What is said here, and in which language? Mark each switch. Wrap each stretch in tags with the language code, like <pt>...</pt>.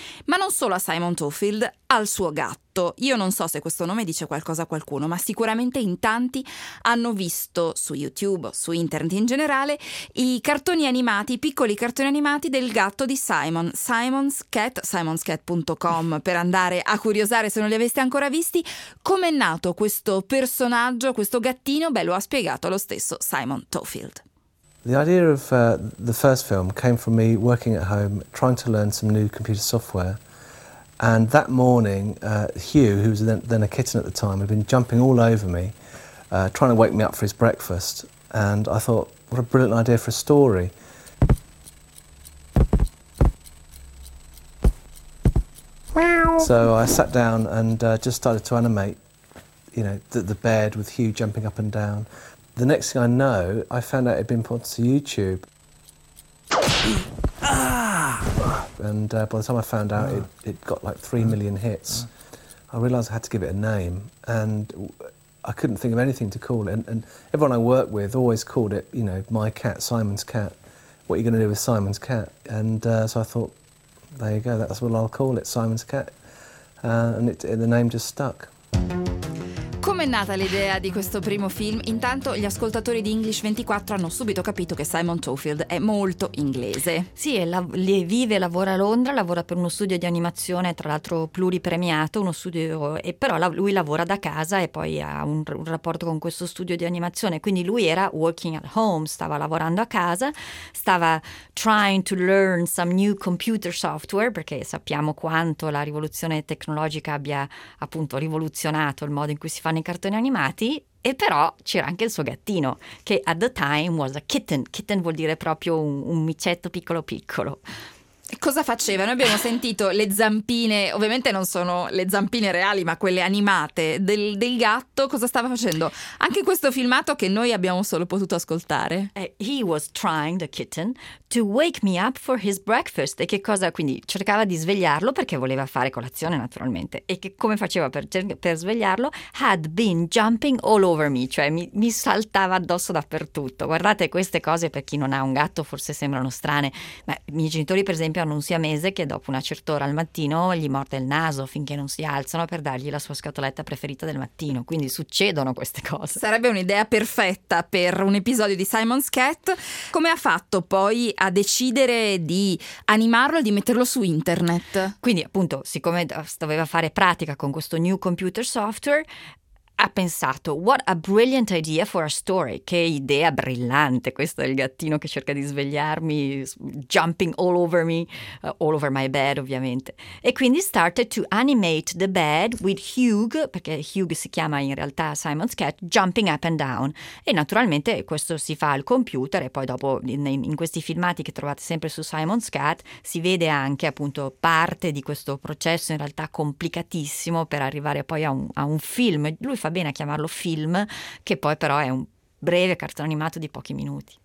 <it>Ma non solo a Simon Tofield, al suo gatto. Io non so se questo nome dice qualcosa a qualcuno, ma sicuramente in tanti hanno visto su YouTube, su internet in generale, i cartoni animati, i piccoli cartoni animati del gatto di Simon, Simon's Cat, simonscat.com, per andare a curiosare se non li aveste ancora visti. Com'è nato questo personaggio, questo gattino? Beh, lo ha spiegato lo stesso Simon Tofield.</it> <en>The idea of the first film came from me working at home, trying to learn some new computer software. And that morning, Hugh, who was then a kitten at the time, had been jumping all over me, trying to wake me up for his breakfast. And I thought, what a brilliant idea for a story. Meow. So I sat down and just started to animate, you know, the bed with Hugh jumping up and down. The next thing I know, I found out it had been put to YouTube. And by the time I found out, it got like 3 million hits. I realised I had to give it a name, and I couldn't think of anything to call it. And everyone I work with always called it, you know, my cat, Simon's cat. What are you going to do with Simon's cat? And so I thought, there you go, that's what I'll call it, Simon's cat. And the name just stuck.</en> <it>Com'è nata l'idea di questo primo film? Intanto gli ascoltatori di English 24 hanno subito capito che Simon Tofield è molto inglese. Sì, vive e lavora a Londra, lavora per uno studio di animazione, tra l'altro pluripremiato, uno studio, e però lui lavora da casa e poi ha un rapporto con questo studio di animazione. Quindi lui era working at home, stava lavorando a casa, stava trying to learn some new computer software, perché sappiamo quanto la rivoluzione tecnologica abbia appunto rivoluzionato il modo in cui si fanno i cartoni animati, e però c'era anche il suo gattino, che at the time was a kitten. Kitten vuol dire proprio un micetto piccolo piccolo. E cosa faceva? Noi abbiamo sentito le zampine, ovviamente non sono le zampine reali, ma quelle animate del gatto. Cosa stava facendo? Anche questo filmato che noi abbiamo solo potuto ascoltare.</it> <en>He was trying, the kitten, to wake me up for his breakfast.</en> <it>E che cosa? Quindi cercava di svegliarlo perché voleva fare colazione, naturalmente. E che come faceva per svegliarlo? Had been jumping all over me, cioè mi saltava addosso dappertutto. Guardate, queste cose per chi non ha un gatto forse sembrano strane, ma i miei genitori, per esempio, hanno un siamese che dopo una certa ora al mattino gli morde il naso finché non si alzano per dargli la sua scatoletta preferita del mattino. Quindi succedono queste cose. Sarebbe un'idea perfetta per un episodio di Simon's Cat. Come ha fatto poi a decidere di animarlo e di metterlo su internet? Quindi appunto, siccome doveva fare pratica con questo new computer software, ha pensato: what a brilliant idea for a story, che idea brillante, questo è il gattino che cerca di svegliarmi, jumping all over me, all over my bed ovviamente. E quindi started to animate the bed with Hugh, perché Hugh si chiama in realtà Simon's Cat, jumping up and down. E naturalmente questo si fa al computer, e poi dopo in questi filmati che trovate sempre su Simon's Cat si vede anche appunto parte di questo processo in realtà complicatissimo per arrivare poi a un film. Fa bene a chiamarlo film, che poi però è un breve cartone animato di pochi minuti.</it>